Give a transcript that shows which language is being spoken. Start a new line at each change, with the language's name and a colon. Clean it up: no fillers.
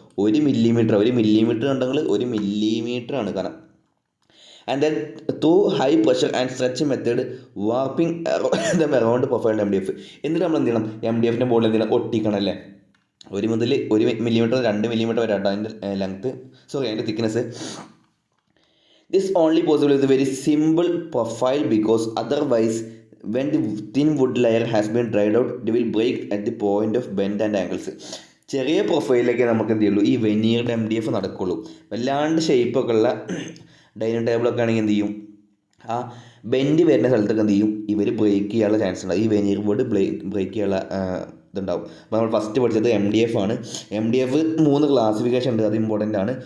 Malayalam: 1 millimetre ഉണ്ടെങ്കിൽ 1 millimetre ആണ് കനം.
English: And then through high pressure and stretch method warping around profiled MDF.
Malayalam: എന്നിട്ട് നമ്മൾ എന്ത് ചെയ്യണം? MDFൻ്റെ ബോർഡിൽ എന്ത് ചെയ്യണം? ഒട്ടിക്കണം, അല്ലേ? 1 മുതൽ 1 മില്ലിമീറ്റർ 2 മില്ലിമീറ്റർ വരെ ആട്ടോ അതിൻ്റെ thickness.
English: This only possible with a very simple profile because otherwise when the thin wood layer has been dried out it will break at the point of bend and angles.
Malayalam: ചെറിയ പ്രൊഫൈലിലേക്ക് നമുക്ക് എന്ത് ചെയ്യുള്ളൂ? ഈ വെനീർഡ് MDF നടക്കുള്ളൂ. വല്ലാണ്ട് ഷേപ്പൊക്കെ ഉള്ള dining ടേബിളൊക്കെ ആണെങ്കിൽ എന്ത് ചെയ്യും? ആ ബെൻഡ് വരുന്ന സ്ഥലത്തൊക്കെ എന്ത് ചെയ്യും? ഇവർ ബ്രേക്ക് ചെയ്യാനുള്ള ചാൻസ് ഉണ്ടാവും. ഈ വെനീർ ബോർഡ് ബ്രേക്ക് ചെയ്യാനുള്ള ഇതുണ്ടാവും. അപ്പോൾ നമ്മൾ ഫസ്റ്റ് പഠിച്ചത് MDF ആണ്. MDF 3 ക്ലാസിഫിക്കേഷൻ ഉണ്ട്, അത് ഇമ്പോർട്ടൻ്റ് ആണ്.